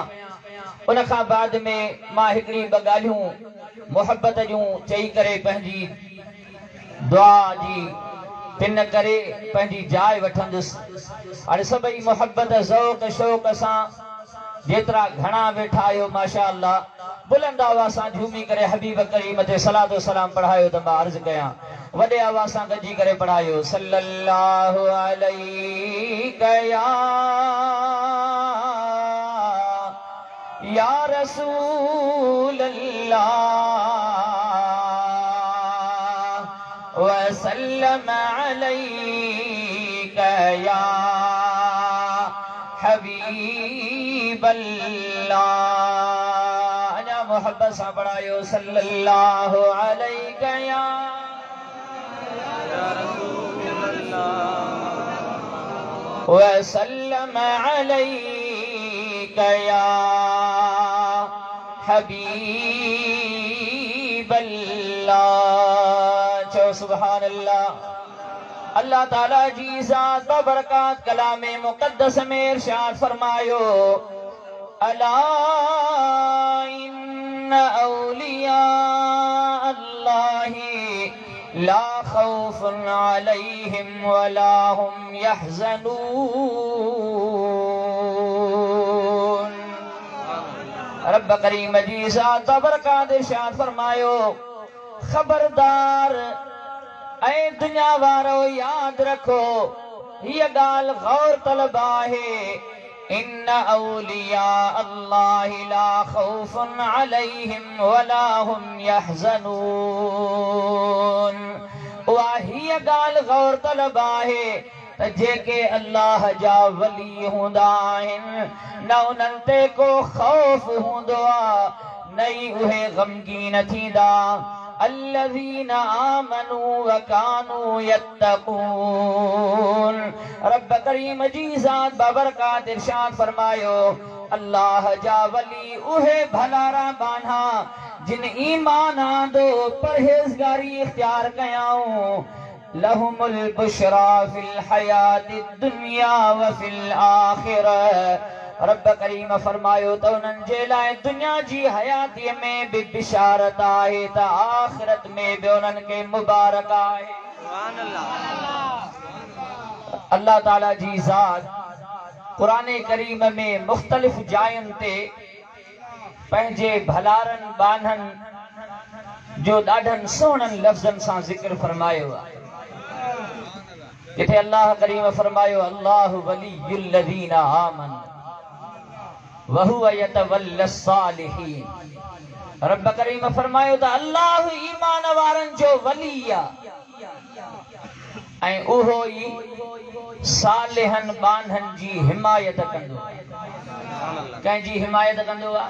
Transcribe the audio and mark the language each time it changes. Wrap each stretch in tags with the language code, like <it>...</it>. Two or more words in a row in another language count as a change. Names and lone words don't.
<sd>उन खां बाद में मां हिकड़ी ब ॻाल्हियूं मुहब्बत जूं चई करे पंहिंजी दुआ जी पिन करे पंहिंजी जाइ वठंदुसि। हाणे सभई मुहब्बत ज़ौक़ शौक़ सां जेतिरा घणा वेठा आहियो माशाअल्लाह बुलंद आवाज़ सां झूमी करे हबीब करीम ते सलात व सलाम पढ़ायो त मां अर्ज़ कयां वॾे आवाज़ सां गॾिजी करे पढ़ायो</sd> <ar>صلى الله عليه يا رسول الله وسلم عليك يا حبيب الله.</ar> <sd>अञा मोहब्बत सां पढ़ायो</sd> <ar>صلى الله عليك يا رسول الله وسلم عليك يا حبيب الله.</ar> <sd>चो</sd> <ar>سبحان الله.</ar> <sd>अल्लाह ताला जी ज़ात बबरकात कलामे मुक़द्दस में इरशाद फरमायो,</sd> <ar>ألا إن أولياء الله لا خوف عليهم ولا هم يحزنون.</ar> <sd>रब करीम जी ज़ात बबरकात इरशाद फरमायो, खबरदार ऐ दुनिया वारो याद रखो, ये गाल गौर तलब आहे,</sd> <ar>إن أولياء الله لا خوف عليهم ولا هم يحزنون.</ar> <sd>वाही गाल गौर तलब आहे त जेके अल्लाह जा वली हुंदा आहिनि न उन्हनि ते को खौफ हूंदो आ, न ई उहे गमगीन थींदा।</sd> <ar>الذين آمنوا وكانوا يتقون.</ar> <sd>रब करीम जी ज़ात बबरकात इरशाद फरमायो, अल्लाह जा वली उहे भलारा बान्हा जिन ईमान आंदो परहेज़गारी इख्तियार कयाऊं।</sd> <ar>لهم البشرى في الحياة الدنيا وفي الآخرة.</ar> <sd>रब करीम फरमायो तो उन्हनि जे लाइ दुनिया जी हयातीअ में भी बिशारत आहे त आखिरत में भी उन्हनि खे मुबारक आहे। अल्लाह ताला जी ज़ात कुरान करीम में मुख्तलिफ जायुनि ते पंहिंजे भलारनि बाननि जो ॾाढनि सुहिणनि लफ़्ज़नि सां ज़िक्र फरमायो आहे। जिथे अल्लाह करीम फरमायो,</sd> <ar>الله ولي الذين آمنوا وهو يتولى الصالحين.</ar> <sd>रब करीम फरमायो त अल्लाह ईमान वारनि जो वली आहे ऐं उहो ई सालिहनि बाननि जी हिमायत कंदो आहे। कंहिंजी हिमायत कंदो आहे?</sd>